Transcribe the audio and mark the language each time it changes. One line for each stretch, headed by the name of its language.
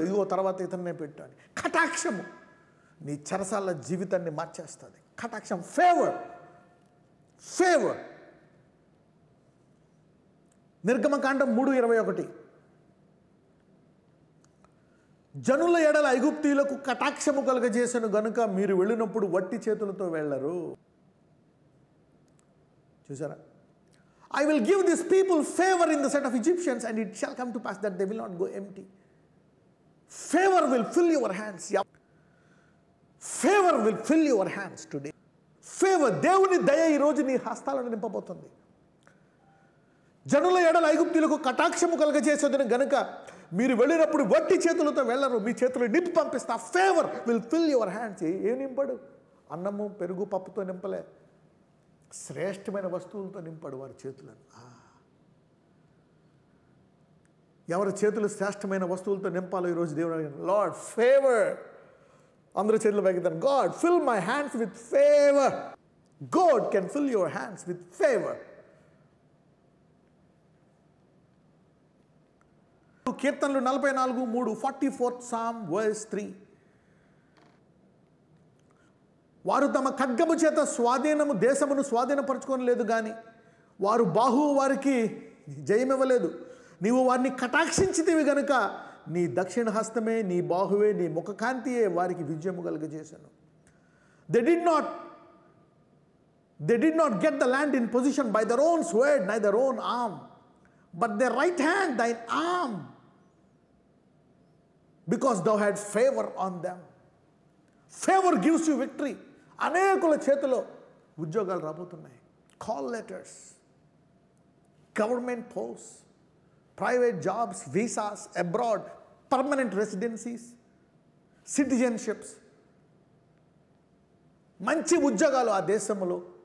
Telugu: ఇదిగో తర్వాత ఇతన్నే పెట్టాను. కటాక్షము నీ చెరసాల జీవితాన్ని మార్చేస్తుంది. కటాక్షం, ఫేవర్. ఫేవర్. నిర్గమకాండం 3:21. జనుల ఎడల ఐగుప్తీయులకు కటాక్షము కలుగజేసను గనుక మీరు వెళ్ళినప్పుడు వట్టి చేతులతో వెళ్ళరు. చూసారా?
English: I will give these people favor in the sight of Egyptians, and it shall come to pass that they will not go empty. Favor will fill your hands. Yeah. Favor will fill your hands today.
Telugu: Favor, దేవుని దయ ఈ రోజు నీ హస్తాలను నింపబోతుంది. జనుల ఎడల ఐగుప్తీయులకు కటాక్షము కలుగజేసేదని గనుక మీరు వెళ్ళినప్పుడు వట్టి చేతులతో వెళ్ళరు, మీ చేతులు నింపి పంపిస్తా.
English: Favour will fill your hands.
Telugu: ఏం నింపడు? అన్నము, పెరుగు, పప్పుతో నింపలే, శ్రేష్టమైన వస్తువులతో నింపాడు వారి చేతులను. ఎవరి చేతులు శ్రేష్టమైన వస్తువులతో నింపాలో ఈరోజు దేవుడు అడిగాడు.
English: Lord favour.
Telugu: అందరూ చేతులు పైకిద్దాం.
English: God fill my hands with favour. God can fill your hands with favour. కీర్తనలు 44:3, 44th Psalm verse 3.
Telugu: వారు తమ ఖడ్గము చేత దేశమును స్వాధీనపరచుకోలేదు కానీ వారు బాహువు వారికి జయమివ్వలేదు. నీవు వారిని కటాక్షించితివి గనుక నీ దక్షిణ హస్తమే, నీ బాహువే, నీ ముఖకాంతియే వారికి విజయము కలుగజేశాను.
English: They did not get the land in possession by their own sword, neither their own arm, but their right hand, thine arm, because thou had favor on them. Favor gives you victory.
Telugu: అనేకుల చేతిలో ఉద్యోగాలు రాబోతున్నాయి.
English: Call letters, government post, private jobs, visas, abroad, permanent residencies.
Telugu: Citizenships, మంచి ఉద్యోగాలు ఆ దేశంలో.